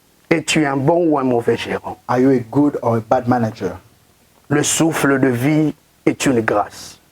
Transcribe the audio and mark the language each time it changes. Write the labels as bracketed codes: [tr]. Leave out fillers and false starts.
[fr] Es-tu un bon ou un mauvais gérant? [en] Are you a good or a bad manager? [fr] Le souffle de vie est une grâce.